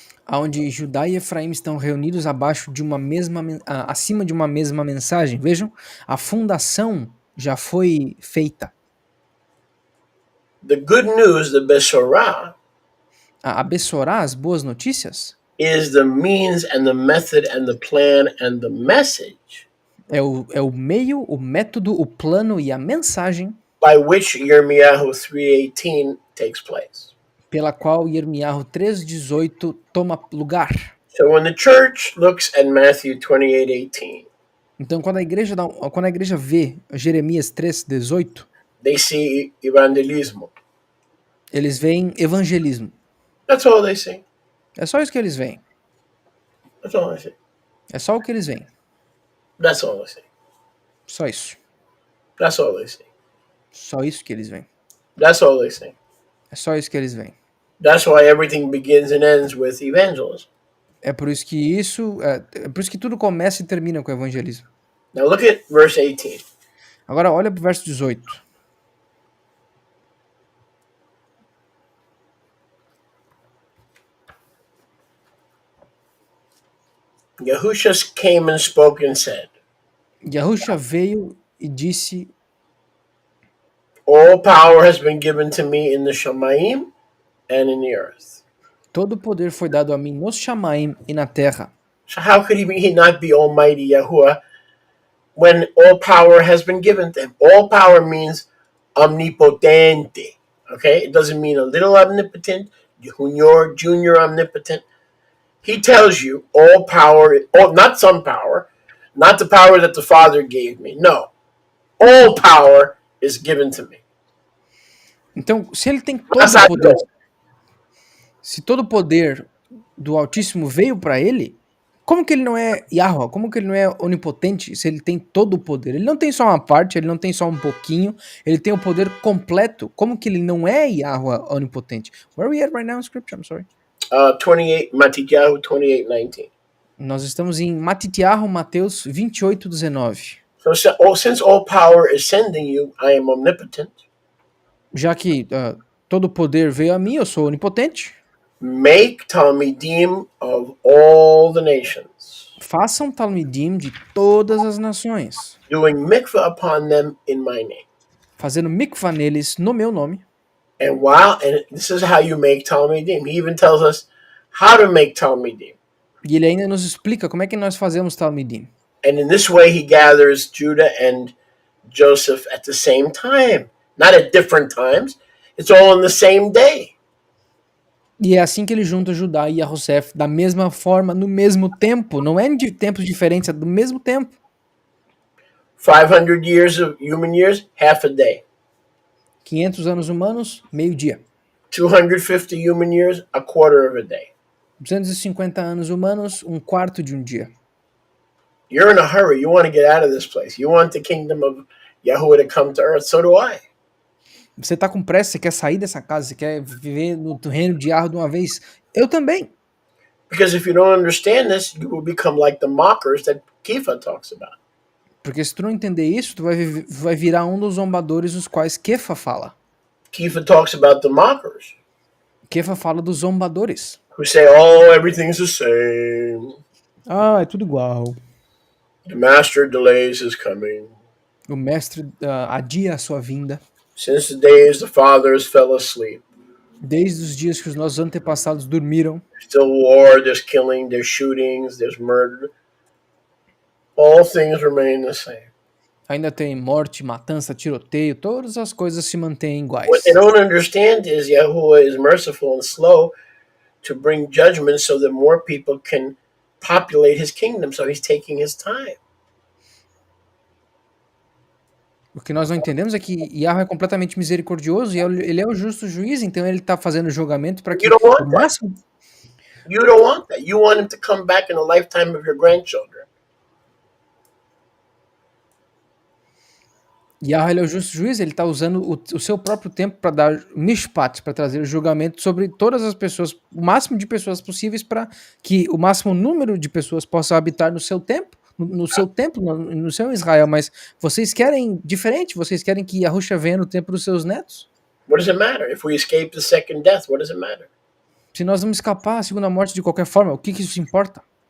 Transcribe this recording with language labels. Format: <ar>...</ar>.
<pt>onde Judá e Efraim estão reunidos abaixo de uma mesma, acima de uma mesma mensagem. Vejam, a fundação já foi feita.</pt> <en>The good news, the Besorah,</en> <pt>A Bessorá, as boas notícias,</pt> <en>is the means and the method and the plan and the message</en> <pt>é o meio, o método, o plano e a mensagem</pt> <en>by which Yirmiyahu 3:18 takes place.</en> <pt>pela qual Yirmiyahu 3:18 toma lugar.</pt> <en>So when the church looks at Matthew 28:18,</en> <pt>Então, quando a igreja vê Jeremias 3:18,</pt> <en>they see evangelismo.</en> <pt>eles veem evangelismo.</pt> <en>That's all they see.</en> <pt>É só isso que eles veem.</pt> <en>That's all they see.</en> <pt>É só o que eles veem.</pt> <en>That's all they see.</en> <pt>Só isso.</pt> <en>That's all they see.</en> <pt>Só isso que eles veem.</pt> <en>That's all they see.</en> <pt>É só isso que eles veem.</pt> <en>That's why everything begins and ends with evangelism.</en> <pt>É por isso que tudo começa e termina com o evangelismo.</pt> <en>Now look at verse 18.</en> <pt>Agora olha para o verso 18.</pt> <en>Yahusha came and spoke and said,</en> <pt>Yahusha veio e disse:</pt> <en>all power has been given to me in the Shamayim and in the earth.</en> <pt>todo o poder foi dado a mim nos Shamaim e na terra.</pt> <en>So how could he not be Almighty Yahuwah when all power has been given to him? All power means omnipotente. Okay? It doesn't mean a little omnipotent, junior omnipotent. He tells you all power, not some power, not the power that the Father gave me. No. All power is given to me.</en> <pt>Então, se ele tem todo o poder, se todo o poder do Altíssimo veio para ele, como que ele não é Yahweh? Como que ele não é onipotente se ele tem todo o poder? Ele não tem só uma parte, ele não tem só um pouquinho, ele tem o poder completo. Como que ele não é Yahweh onipotente?</pt> <en>Where are we at right now in scripture? I'm sorry. 28, Matityahu 28:19.</en> <pt>Nós estamos em Matityahu, Mateus 28:19.</pt> <en>So since all power is sending you, I am omnipotent.</en> <pt>Já que todo o poder veio a mim, eu sou onipotente.</pt> <en>Make Talmidim of all the nations,</en> <pt>Façam Talmidim de todas as nações,</pt> <en>doing mikvah upon them in my name.</en> <pt>fazendo mikvah neles no meu nome.</pt> <en>And this is how you make Talmidim. He even tells us how to make Talmidim.</en> <pt>E ele ainda nos explica como é que nós fazemos Talmidim.</pt> <en>And in this way, he gathers Judah and Joseph at the same time, not at different times. It's all in the same day.</en> <pt>E é assim que ele junta Judá e Yosef da mesma forma, no mesmo tempo. Não é de tempos diferentes, é do mesmo tempo.</pt> <en>500 years of human years, half a day.</en> <pt>500 anos humanos, meio-dia.</pt> <en>250 human years, a quarter of a day.</en> <pt>250 anos humanos, um quarto de um dia.</pt> <en>You're in a hurry. You want to get out of this place. You want the kingdom of Yahuwah to come to earth. So do I.</en> <pt>Você tá com pressa, você quer sair dessa casa, você quer viver no reino de Yahweh de uma vez? Eu também.</pt> <en>Because if you don't understand this, you will become like the mockers that Kifa talks about.</en> <pt>Porque se tu não entender isso, tu vai virar um dos zombadores dos quais Kefa fala.</pt> <en>Kifa talks about the mockers.</en> <pt>Kefa fala dos zombadores.</pt> <en>Who say, oh, everything's the same.</en> <pt>Ah, é tudo igual.</pt> <en>The master delays his coming.</en> <pt>O mestre adia a sua vinda.</pt> <en>Since the days the fathers fell asleep.</en> <pt>Desde os dias que os nossos antepassados dormiram.</pt> <en>There's still war, there's killing, there's shootings, there's murder. All things remain the same.</en> <pt>Ainda tem morte, matança, tiroteio, todas as coisas se mantêm iguais.</pt> <en>What they don't understand is Yahuwah is merciful and slow to bring judgment so that more people can populate his kingdom. So he's taking his time.</en> <pt>O que nós não entendemos é que Yahweh é completamente misericordioso e ele é o justo juiz, então ele está fazendo o julgamento para que o máximo...</pt> <en>You don't want that. You want him to come back in the lifetime of your grandchildren.</en> <pt>Yahweh é o justo juiz, ele está usando o seu próprio tempo para dar mishpat, para trazer o julgamento sobre todas as pessoas, o máximo de pessoas possíveis para que o máximo número de pessoas possam habitar no seu tempo, no seu templo, no seu Israel, mas vocês querem diferente, vocês querem que Yahusha venha no tempo dos seus netos?</pt> <en>What does it matter? If we escape the second death, what does it matter?</en> <pt>Se nós vamos escapar à segunda morte de qualquer forma, o que isso importa?</pt>